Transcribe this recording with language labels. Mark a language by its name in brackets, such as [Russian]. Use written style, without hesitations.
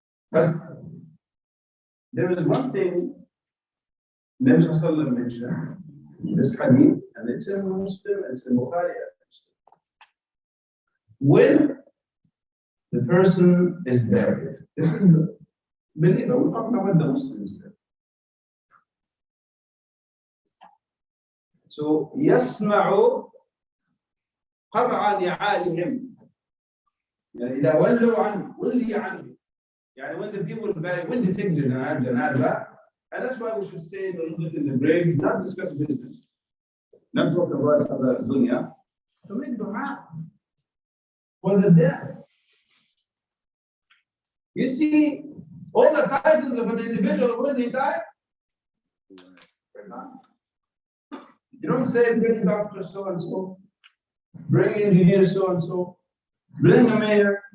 [English] But there is one thing Nabi Sallallahu Alaihi Wasallam mentioned in this hadith, and it's in Muslim, it's in Bukhari. When the person is buried, this is the believer, we're talking about the Muslims here. So, [Arabic] يسمع قرع نعالهم. يعني إذا ولوا عنه ولي عنه. [English] يعني when the people bury, when they take janazah, and that's why we should stay a little bit in the grave, not discuss business, not talk about other dunya, to make dua for the dead. You see, all the titles of an individual when they die, you don't say bring doctor so and so, bring engineer so and so, bring a mayor.